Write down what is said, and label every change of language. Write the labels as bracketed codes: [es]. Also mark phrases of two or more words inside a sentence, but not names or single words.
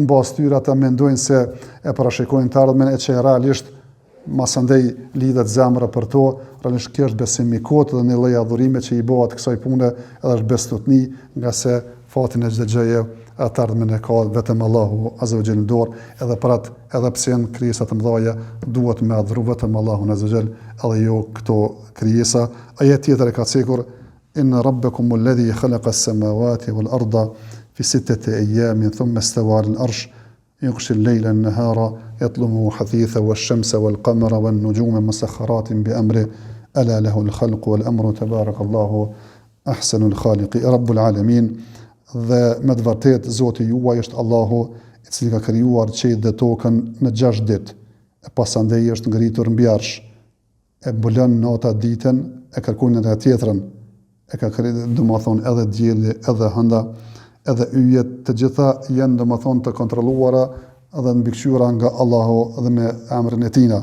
[sq] mbas tyre ata mendojnë se e parashikojnë të ardhmen e që realisht masandej lidhet zemra për to, realisht kjo është besim i kotë dhe një lloj adhurime që i bëhet kësaj pune edhe është besotni, nga se fatin e çdo gjëje atë ardhmen e ka vetëm Allahu [ar] عز وجل [sq] në dorë, edhe për atë, edhe pse janë krijesa të mëdha, duhet me adhuru vetëm Allahun [ar] عز وجل, [sq] edhe jo këto krijesa. Ajet tjetër e ka cekur [ar] إن ربكم الذي خلق السماوات والأرض في 6 أيام ثم استوى على العرش يغشي الليل النهار يطلبه حثيثا والشمس والقمر والنجوم مسخرات بأمره ألا له الخلق والأمر تبارك الله أحسن الخالق رب العالمين. [sq] Dhe me të vërtet Zoti juaj është Allahu i cili ka krijuar qiellin dhe tokën në 6 ditë, e pasandej është ngritur mbi arsh, e mbulon nata ditën, e kërkon në tjetrën, e ka krijuar domethënë edhe dielli edhe hënda, edhe yjet, të gjitha janë domethënë të kontrolluara dhe mbikëqyra nga Allahu dhe me emrin e Tij.